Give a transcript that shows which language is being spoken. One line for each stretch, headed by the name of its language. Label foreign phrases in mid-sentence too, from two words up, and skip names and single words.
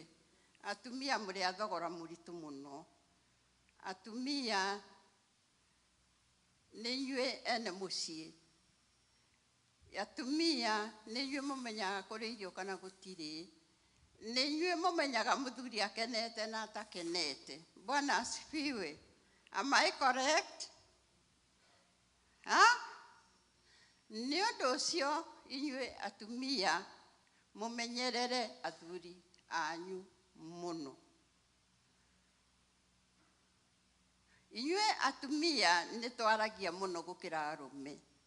Kikuyu: Atumia mũrĩ athogora mũritũ mũno. Atumia nĩ inyuĩ ene mũciĩ. Atumia nĩ inyuĩ mũmenyaga kũrĩ irio kana gũtirĩ. Nĩ inyuĩ mũmenyaga mũthuri akenete na atakenete.
Swahili: Bwana asifiwe.
English: Am I correct?
Kikuyu: Nĩ ũndũ ũcio inyuĩ atumia mũmenyerere athuri anyu muno. Inyue atumia nĩ twaragia mũno gũkĩra arũme.